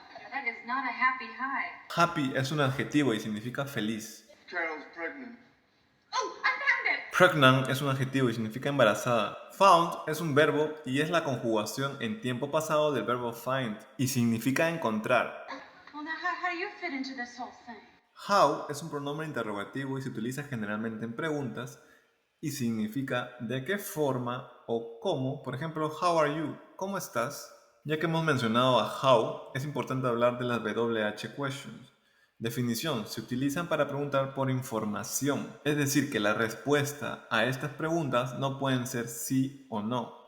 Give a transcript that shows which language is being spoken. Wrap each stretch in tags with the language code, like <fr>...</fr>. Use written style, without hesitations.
<en>That is not a happy high.</en> <es>Happy es un adjetivo y significa feliz.</es> <en>Carol's pregnant. Oh, I found it!</en> <es>Pregnant es un adjetivo y significa embarazada. Found es un verbo y es la conjugación en tiempo pasado del verbo find y significa encontrar.</es> <en>Well, now how do you fit into this whole thing?</en> <es>How es un pronombre interrogativo y se utiliza generalmente en preguntas y significa de qué forma o cómo. Por ejemplo,</es> <en>how are you?</en> <es>¿Cómo estás? Ya que hemos mencionado a how, es importante hablar de las WH questions. Definición: se utilizan para preguntar por información, es decir, que la respuesta a estas preguntas no pueden ser sí o no.</es>